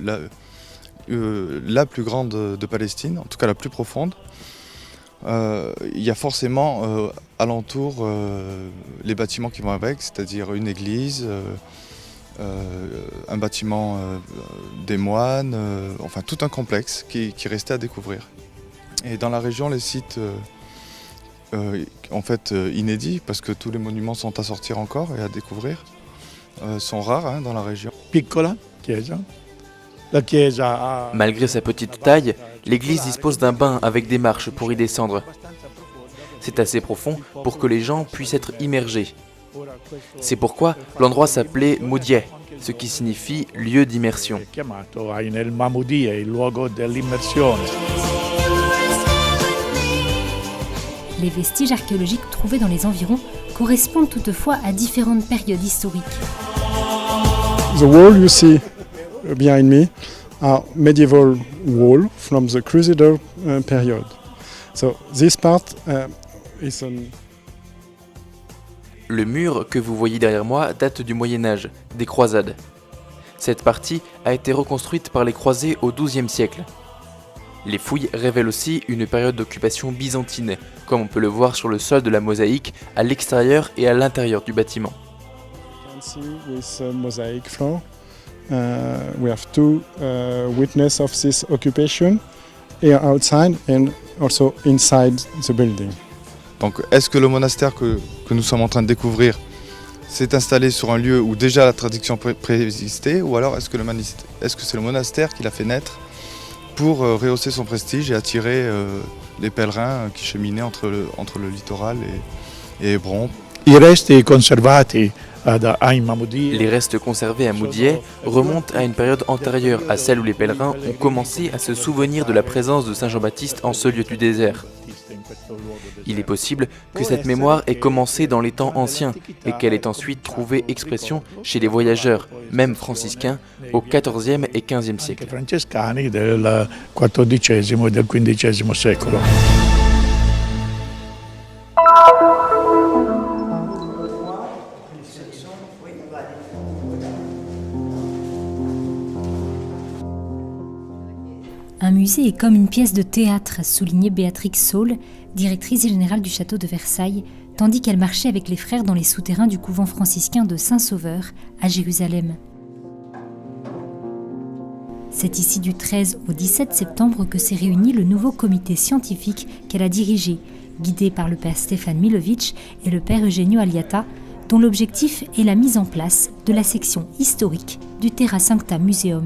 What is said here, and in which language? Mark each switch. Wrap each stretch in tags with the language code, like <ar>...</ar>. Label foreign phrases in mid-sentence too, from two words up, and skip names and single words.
<fr>la plus grande de Palestine, en tout cas la plus profonde, il y a forcément alentour les bâtiments qui vont avec, c'est-à-dire une église, un bâtiment des moines, enfin tout un complexe qui restait à découvrir. Et dans la région, les sites en fait inédits, parce que tous les monuments sont à sortir encore et à découvrir, sont rares dans la région.</fr> <it>Piccola chiesa. La chiesa a...</it> <fr>Malgré sa petite taille, l'église dispose d'un bain avec des marches pour y descendre. C'est assez profond pour que les gens puissent être immergés. C'est pourquoi l'endroit s'appelait Moudieh, ce qui signifie lieu d'immersion.</fr> <it>chiamato Ein el-Moumaïdieh, il luogo dell'immersione.</it> <fr>Les vestiges archéologiques trouvés dans les environs correspondent toutefois à différentes périodes historiques.</fr> <en>The wall you see behind me are medieval wall from the Crusader period. So this part is</en> <fr>Le mur que vous voyez derrière moi date du Moyen-Âge, des croisades. Cette partie a été reconstruite par les croisés au XIIe siècle. Les fouilles révèlent aussi une période d'occupation byzantine, comme on peut le voir sur le sol de la mosaïque, à l'extérieur et à l'intérieur du bâtiment.</fr> <en>You can see with a mosaic floor. We have two witnesses of this occupation, here outside and also inside the building.</en> <fr>Donc est-ce que le monastère que nous sommes en train de découvrir s'est installé sur un lieu où déjà la tradition préexistait, ou alors est-ce que c'est le monastère qui l'a fait naître pour rehausser son prestige et attirer les pèlerins qui cheminaient entre le littoral et Hébron?</fr> <it>I resti conservati ad Ein Moumaïdieh.</it> <fr>Les restes conservés à Moudieh remontent à une période antérieure à celle où les pèlerins ont commencé à se souvenir de la présence de Saint Jean-Baptiste en ce lieu du désert. Il est possible que cette mémoire ait commencé dans les temps anciens et qu'elle ait ensuite trouvé expression chez les voyageurs, même franciscains, au XIVe et XVe siècle.</fr> <it>Francescani del XIV e del XV secolo.</it> <fr>Un musée est comme une pièce de théâtre, soulignait Béatrix Saul, directrice générale du château de Versailles, tandis qu'elle marchait avec les frères dans les souterrains du couvent franciscain de Saint-Sauveur, à Jérusalem. C'est ici du 13 au 17 septembre que s'est réuni le nouveau comité scientifique qu'elle a dirigé, guidé par le père Stéphane Milovitch et le père Eugenio Aliata, dont l'objectif est la mise en place de la section historique du Terra Sancta Museum.</fr>